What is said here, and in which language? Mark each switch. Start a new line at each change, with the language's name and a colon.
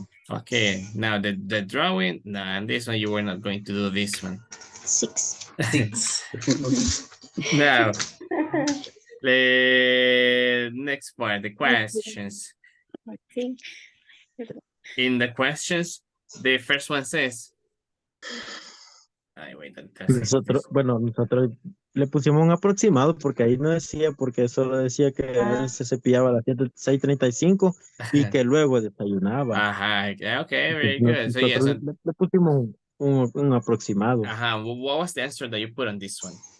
English: Okay, now the drawing, no, and this one you were not going to do this one. 6. 6. Now, the next part, the questions. In the questions, the first one says. Ay, wait,
Spanish: Nosotros le pusimos un aproximado porque ahí no decía, porque solo decía que él se cepillaba a las 6:35 y que luego desayunaba.
English: Ajá, okay, very good. So yes,
Spanish: Nosotros le pusimos un aproximado.
English: what was the answer that you put on this one?